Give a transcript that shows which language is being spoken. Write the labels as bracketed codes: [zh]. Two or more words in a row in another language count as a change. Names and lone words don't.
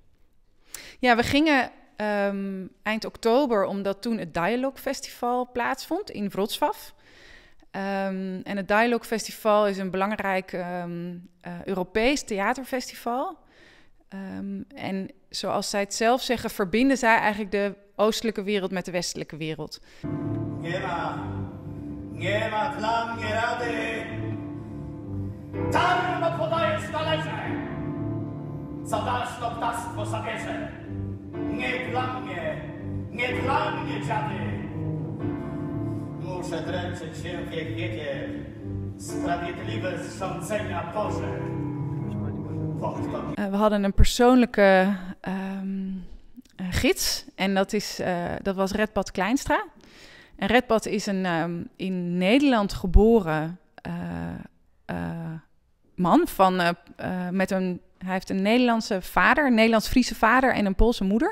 [nl] Ja, we gingen eind oktober, omdat toen het Dialogue Festival plaatsvond in Wrocław. En het Dialogue Festival is een belangrijk Europees theaterfestival. En zoals zij het zelf zeggen, verbinden zij eigenlijk de oostelijke wereld met de westelijke wereld. [pl] Nie ma dla mnie rady. Darmo podajesz talerze. Co dasz, to ptactwo zabierze. Nie dla mnie, dziady. Muszę dręczyć się wiek wiekiem. Sprawiedliwe zrządzenia Boże. [nl] We hadden een persoonlijke gids en dat was Redpat Kleinstra. En Redpat is een in Nederland geboren man. Hij heeft een Nederlandse vader, een Nederlands-Friese vader en een Poolse moeder.